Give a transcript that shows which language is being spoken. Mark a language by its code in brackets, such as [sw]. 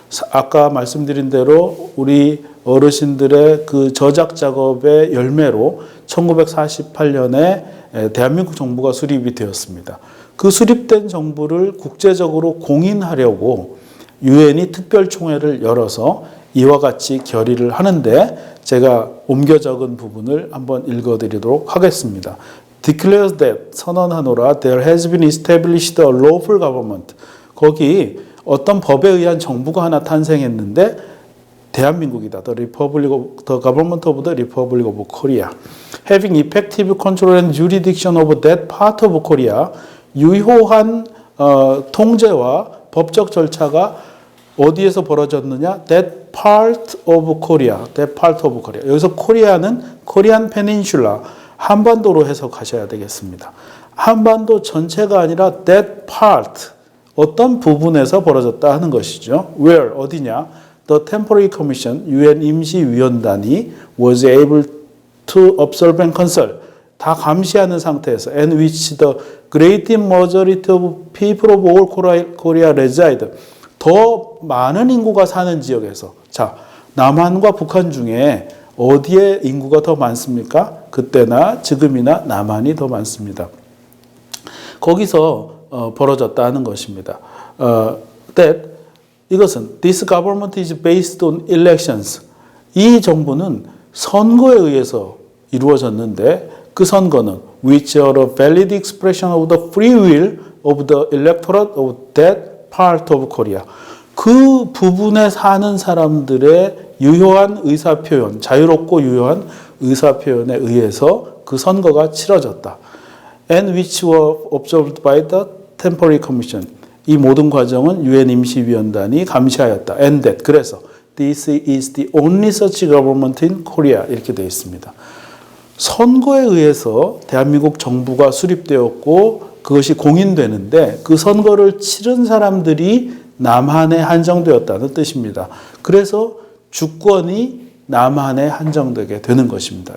[ko] 아까 말씀드린 대로 우리 어르신들의 그 저작 작업의 열매로 1948년에 대한민국 정부가 수립이 되었습니다. 그 수립된 정부를 국제적으로 공인하려고 유엔이 특별총회를 열어서 이와 같이 결의를 하는데 제가 옮겨 적은 부분을 한번 읽어드리도록 하겠습니다. [en] Declares that [ko] 선언하노라 [en] there has been established a lawful government. [ko] 거기 어떤 법에 의한 정부가 하나 탄생했는데 대한민국이다. [en] The government of the Republic of Korea. Having effective control and jurisdiction over that part of Korea. [ko] 유효한 통제와 법적 절차가 어디에서 벌어졌느냐? [en] That part of Korea. That part of Korea. [ko] 여기서 코리아는 코리안 페닌슐라, 한반도로 해석하셔야 되겠습니다. 한반도 전체가 아니라 [en] that part, [ko] 어떤 부분에서 벌어졌다 하는 것이죠. Where, 어디냐? [en] The Temporary Commission, [ko] UN 임시위원단이 [en] was able to observe and consult. [ko] 다 감시하는 상태에서 [en] and which the great majority of people of all Korea reside. [ko] 더 많은 인구가 사는 지역에서 자, 남한과 북한 중에 어디에 인구가 더 많습니까? 그때나 지금이나 남한이 더 많습니다. 거기서 벌어졌다 하는 것입니다. [en] That [ko] 이것은 [en] this government is based on elections. 이 정부는 선거에 의해서 이루어졌는데 그 선거는 which are a valid expression of the free will of the electorate of that part of Korea. [ko] 그 부분에 사는 사람들의 유효한 의사표현, 자유롭고 유효한 의사표현에 의해서 그 선거가 치러졌다. [en] And which were observed by the Temporary Commission. [ko] 이 모든 과정은 유엔 임시위원단이 감시하였다. [en] And that. [ko] 그래서 [en] This is the only such government in Korea. [ko] 이렇게 되어 있습니다. 선거에 의해서 대한민국 정부가 수립되었고 그것이 공인되는데 그 선거를 치른 사람들이 남한에 한정되었다는 뜻입니다. 그래서 주권이 남한에 한정되게 되는 것입니다.